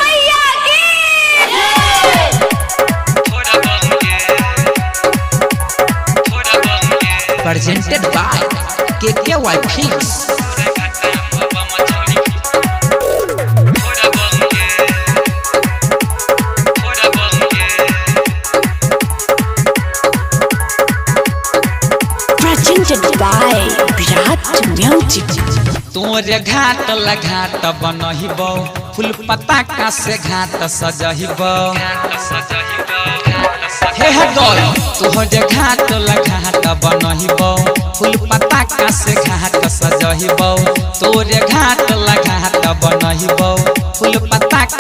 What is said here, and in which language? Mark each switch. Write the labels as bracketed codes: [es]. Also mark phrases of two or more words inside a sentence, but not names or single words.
[en] Presented by KKY Films. Presented by Virat Music. [bho] तोरे घाट घाट बनहिबो फूल पताका से घाट सजहिबो हे गल तोरे घाट घाट बनहिबो फूल पताका से घाट सजहिबो तोरे घाट घाट बनहिबो फूल पताका